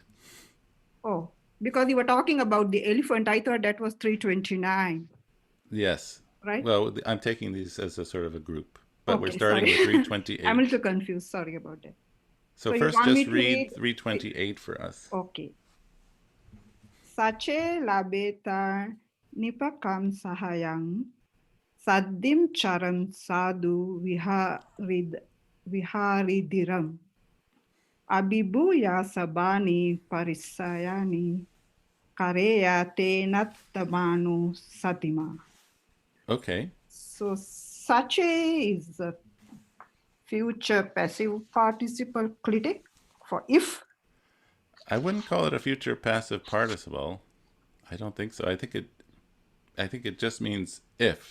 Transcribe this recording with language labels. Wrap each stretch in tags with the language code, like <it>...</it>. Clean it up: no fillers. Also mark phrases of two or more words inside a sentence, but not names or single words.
<en>Oh, because you were talking about the elephant. I thought that was 329. Yes. Right? Well, I'm taking these as a sort of a group, but we're Okay, starting sorry. with 328. I'm a little confused. Sorry about that. So you first, want me just to read 328 for us. Okay.</en> <pi>Sache labeta nipakam sahayang saddim charan sadhu viharidiram abibuya sabani parisayani kareya te nattamanu satima.</pi> <en>Okay. So sache is a future passive participle clitic for if. I wouldn't call it a future passive participle. I don't think so. I think it just means if.</en>